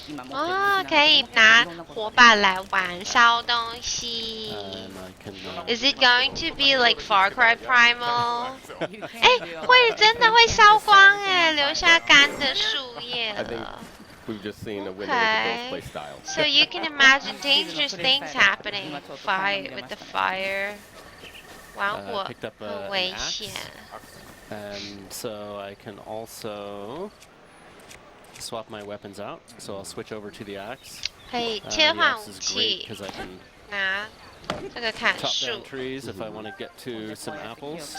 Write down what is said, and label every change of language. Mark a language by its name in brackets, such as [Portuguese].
[Chinese] 哦，可以拿火把来玩烧东西。 [English] Is it going to be like Far Cry Primal？ [Chinese] 哎，会真的会烧光哎，留下干的树叶了。 [English] We've just seen a window of both play styles. So you can imagine dangerous things happening with the fire. [Chinese] 玩火很危险。 [English] And so I can also swap my weapons out. So I'll switch over to the axe. [Chinese] 可以切换武器，拿这个砍树。 [English] Chop down trees if I want to get to some apples.